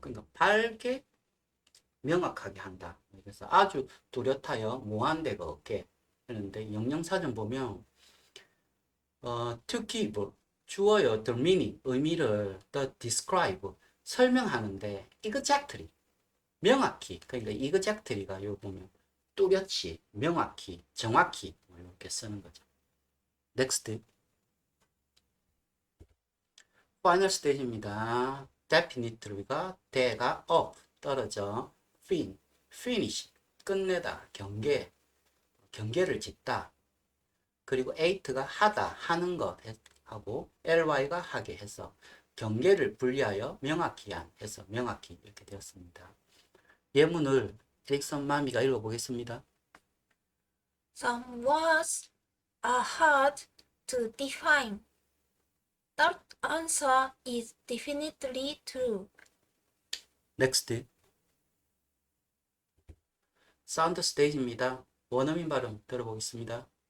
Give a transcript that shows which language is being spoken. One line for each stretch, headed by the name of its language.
Korean: 그러니까 밝게 명확하게 한다. 그래서 아주 뚜렷하여 모호한 데가 없게 하는데 영영사전 보면
English: to give
Korean: 주어요
English: the meaning
Korean: 의미를
English: the describe
Korean: 설명하는데 exactly 명확히 그러니까 exactly가 요 보면 뚜렷이 명확히 정확히 이렇게 쓰는 거죠.
English: next final stage입니다.
Korean: definitely가 대가 up 떨어져 finish 끝내다 경계를 짓다. 그리고 eight가 하다 하는 것 하고 ly가 하게 해서 경계를 분리하여 명확히 한 해서 명확히 이렇게 되었습니다. 예문을 에릭선 마미가 읽어보겠습니다.
English: Some words are hard to define. That answer is definitely true.
Korean: next 사운드 스테이지입니다. 원어민 발음 들어보겠습니다.